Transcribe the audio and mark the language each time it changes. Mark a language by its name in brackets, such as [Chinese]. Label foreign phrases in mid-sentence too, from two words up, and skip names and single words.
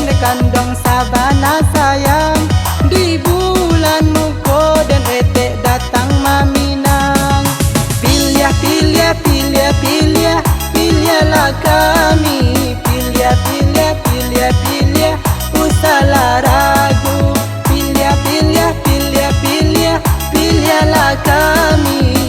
[Minangkabau] kandong sabana sayang. Di bulan muko dan etek datang maminang. [Indonesian] Pilih, pilih, pilih, pilih, pilihlah kami. Pilih, pilih, pilih, pilih, usahlah ragu. Pilih, pilih, pilih, pilih, pilihlah kami.